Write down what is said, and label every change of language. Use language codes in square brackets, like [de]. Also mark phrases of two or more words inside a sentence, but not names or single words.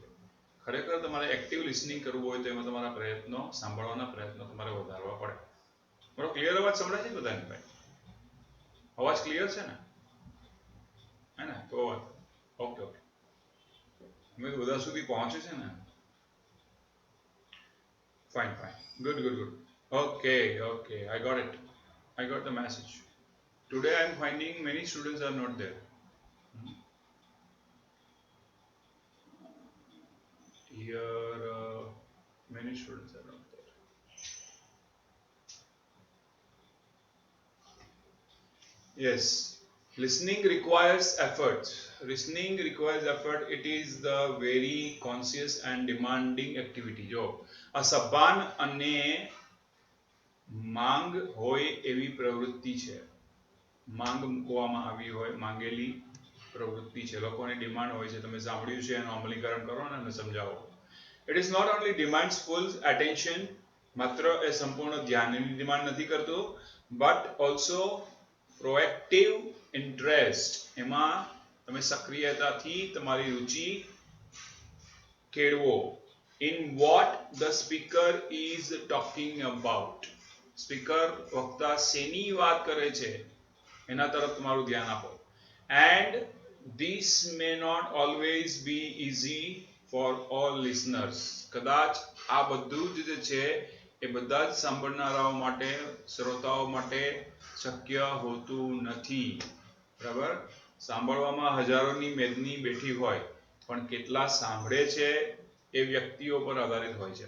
[gu] ખરેખર તમારે [en] active listening [gu] કરવું હોય તો એમાં તમારા પ્રયત્નો, સાંભળવાના પ્રયત્નો તમારે વધારવા પડે. મારો ક્લિયર અવાજ સંભળાય છે બધાને ભાઈ? અવાજ ક્લિયર છે ને? હે ને? તો [en] okay okay, [gu] મેં બધા સુધી પહોંચે છે ને? [en] fine fine, good good good. okay okay, I got it. I got the message. Today I am finding many students are not there. Here many students are not there. Yes, listening requires effort. Listening requires effort. It is the very conscious and demanding activity. [gu] જો આ સભાન અને માંગ હોય એવી પ્રવૃત્તિ છે. માંગ મૂકવામાં આવી હોય, માંગેલી પ્રવૃત્તિ છે, લોકોની ડિમાન્ડ હોય છે. તમે સાંભળ્યું છે એનું અમલીકરણ કરો ને અને સમજાવો. [en] It is not only demands full attention, [gu] માત્ર એ સંપૂર્ણ ધ્યાનની ડિમાન્ડ નથી કરતું, [en] but also proactive interest. [gu] એમાં તમે સક્રિયતાથી તમારી રુચિ કેળવો. [en] In what the speaker is talking about. [gu] સ્પીકર વક્તા શેની વાત કરે છે એના તરફ તમારું ધ્યાન આપો. [en] And this may not always be easy for all listeners. [gu] કદાચ આ બધું જ છે એ બધા જ સાંભળનારાઓ માટે, શ્રોતાઓ માટે શક્ય હોતું નથી. બરાબર? સાંભળવામાં હજારોની મેદની બેઠી હોય, પણ કેટલા સાંભળે છે એ વ્યક્તિઓ પર આધારિત હોય છે.